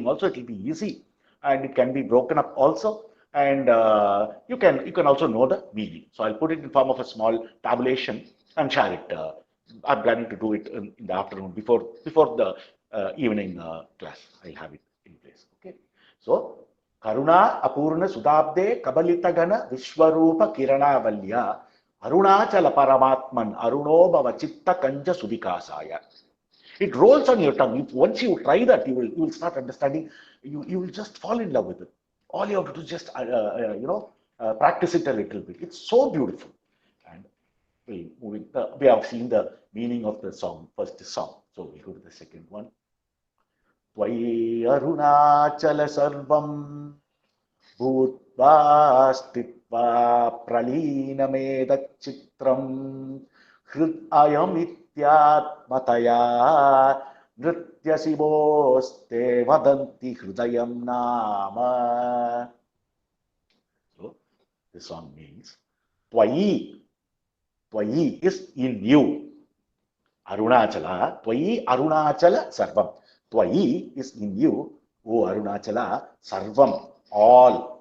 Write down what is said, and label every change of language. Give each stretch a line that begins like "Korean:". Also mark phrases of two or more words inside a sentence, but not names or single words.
English: Also, it will be easy, and it can be broken up also. And you can also know the meaning. So I'll put it in form of a small tabulation and share it. I'm planning to do it in the afternoon before the evening class. I'll have it in place. Okay.
Sanskrit: So Karuna Apurna Sudabde Kabalita Gana Vishwarupa Kirana Valya Arunachala Paramatman Aruno Bhava Chitta Kanja Sudikasaya.
English: It rolls on your tongue. Once you try that, you will start understanding. You will just fall in love with it. All you have to do is just practice it a little bit. It's so beautiful. And we have seen the meaning of the song, first song. So we'll go to the second one.
Sanskrit: Tvai Arunachala Sarvam Bhutva Stitva Pralina Meda Chitram Hrid Ayam Ityatmataya Nritya Sivoste Vadanti Hrudayam Nama.
English: So, this song means Tvai is in you.
Sanskrit: Arunachala, Tvai Arunachala Sarvam.
English: Tvai is in you, O Arunachala, Sarvam, all.